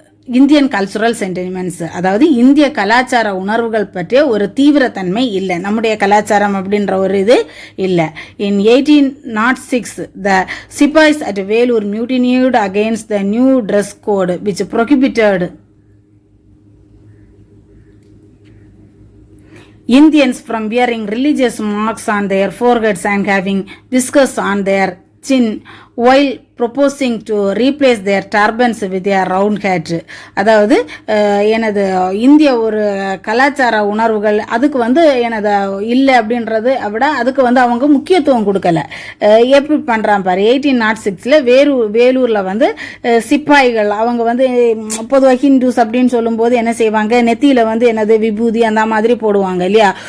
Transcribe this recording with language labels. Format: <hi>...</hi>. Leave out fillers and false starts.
<ta>Indian cultural sentiments, அதாவது இந்திய கலாச்சார உணர்வுகள் பற்றிய ஒரு தீவிரத்தன்மை இல்லை, நம்முடைய கலாச்சாரம் அப்படின்ற ஒரு இது இல்லை.</ta> <en>In 1806 the sepoys at Vellore mutinied against the new dress code which prohibited Indians from wearing religious marks on their foreheads and having whiskers on their chin while proposing to replace their turbans with their round hat.</en> <ta>அதாவது எனது இந்திய ஒரு கலாச்சார உணர்வுகள் அதுக்கு எனது இல்லை அப்படின்றது விட அதுக்கு அவங்க முக்கியத்துவம் கொடுக்கல. எப்படி பண்ணுறான் பாரு, 1806 வேலூரில் சிப்பாய்கள் அவங்க பொதுவாக ஹிந்துஸ் அப்படின்னு சொல்லும்போது என்ன செய்வாங்க, நெத்தியில் எனது விபூதி அந்த மாதிரி போடுவாங்க இல்லையா.</ta>